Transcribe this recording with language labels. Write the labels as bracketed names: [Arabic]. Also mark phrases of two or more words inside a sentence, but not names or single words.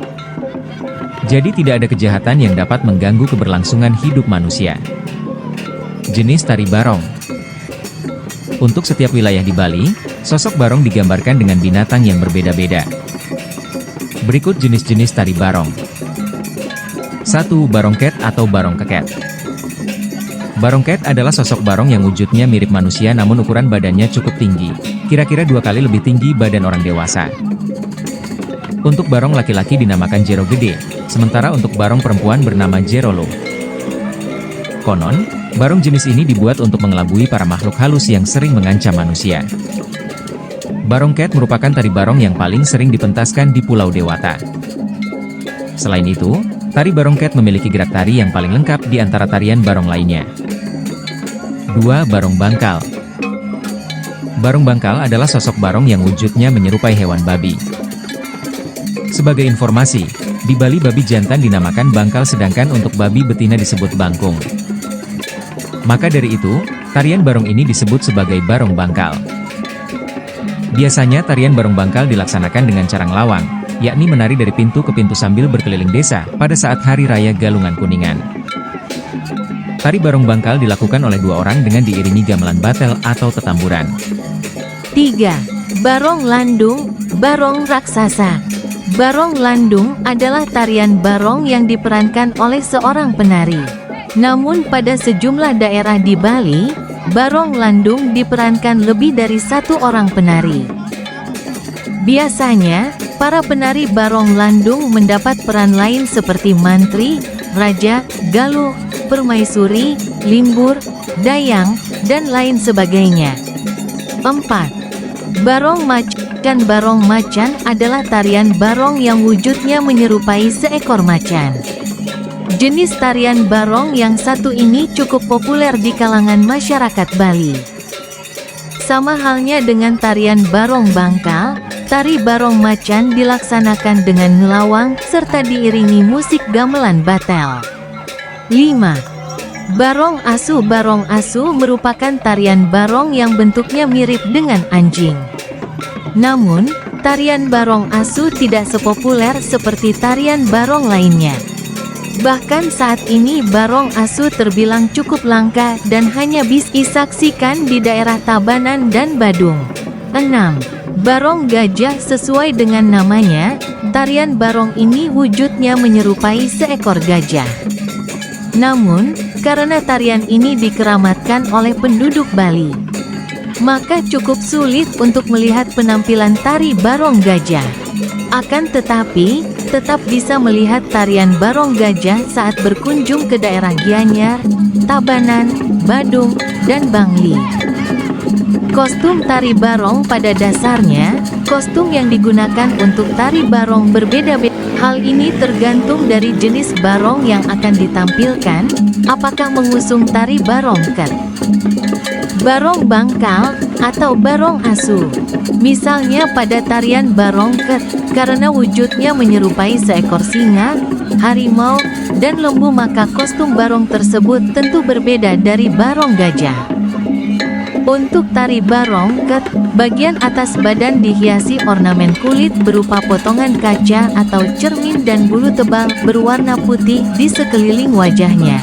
[Indonesian] Jadi tidak ada kejahatan yang dapat mengganggu keberlangsungan hidup manusia. Jenis tari barong. Untuk setiap wilayah di Bali, sosok barong digambarkan dengan binatang yang berbeda-beda. Berikut jenis-jenis tari barong. 1. Barongket atau barong keket. Barongket adalah sosok barong yang wujudnya mirip manusia namun ukuran badannya cukup tinggi, kira-kira 2 kali lebih tinggi badan orang dewasa. Untuk barong laki-laki dinamakan Jero Gede, sementara untuk barong perempuan bernama Jerolo. Konon, barong jenis ini dibuat untuk mengelabui para makhluk halus yang sering mengancam manusia. Barongket merupakan tari barong yang paling sering dipentaskan di Pulau Dewata. Selain itu, tari barongket memiliki gerak tari yang paling lengkap di antara tarian barong lainnya. 2. Barong bangkal. Barong bangkal adalah sosok barong yang wujudnya menyerupai hewan babi. Sebagai informasi, di Bali babi jantan dinamakan bangkal sedangkan untuk babi betina disebut bangkung. Maka dari itu, tarian barong ini disebut sebagai barong bangkal. Biasanya tarian barong bangkal dilaksanakan dengan carang lawang, yakni menari dari pintu ke pintu sambil berkeliling desa pada saat Hari Raya Galungan Kuningan. Tari barong bangkal dilakukan oleh 2 orang dengan diiringi gamelan batel atau tetamburan. 3. Barong landung, barong raksasa. Barong landung adalah tarian barong yang diperankan oleh seorang penari. Namun pada sejumlah daerah di Bali, barong landung diperankan lebih dari 1 orang penari. Biasanya, para penari barong landung mendapat peran lain seperti mantri, raja, galuh, permaisuri, limbur, dayang, dan lain sebagainya. 4. Barong macan. Barong macan adalah tarian barong yang wujudnya menyerupai seekor macan. Jenis tarian barong yang satu ini cukup populer di kalangan masyarakat Bali. Sama halnya dengan tarian barong bangkal, tari barong macan dilaksanakan dengan ngelawang serta diiringi musik gamelan batel. 5. Barong asu. Barong asu merupakan tarian barong yang bentuknya mirip dengan anjing. Namun, tarian barong asu tidak sepopuler seperti tarian barong lainnya. Bahkan saat ini barong asu terbilang cukup langka dan hanya bisa disaksikan di daerah Tabanan dan Badung. 6. Barong gajah. Sesuai dengan namanya, tarian barong ini wujudnya menyerupai seekor gajah. Namun, karena tarian ini dikeramatkan oleh penduduk Bali, maka cukup sulit untuk melihat penampilan tari barong gajah. Akan tetapi, tetap bisa melihat tarian barong gajah saat berkunjung ke daerah Gianyar, Tabanan, Badung, dan Bangli. Kostum tari barong. Pada dasarnya, kostum yang digunakan untuk tari barong berbeda-beda. Hal ini tergantung dari jenis barong yang akan ditampilkan, apakah mengusung tari barong ket, barong bangkal, atau barong asu. Misalnya pada tarian barong ket, karena wujudnya menyerupai seekor singa, harimau, dan lembu, maka kostum barong tersebut tentu berbeda dari barong gajah. Untuk tari barong ket, bagian atas badan dihiasi ornamen kulit berupa potongan kaca atau cermin dan bulu tebal berwarna putih di sekeliling wajahnya.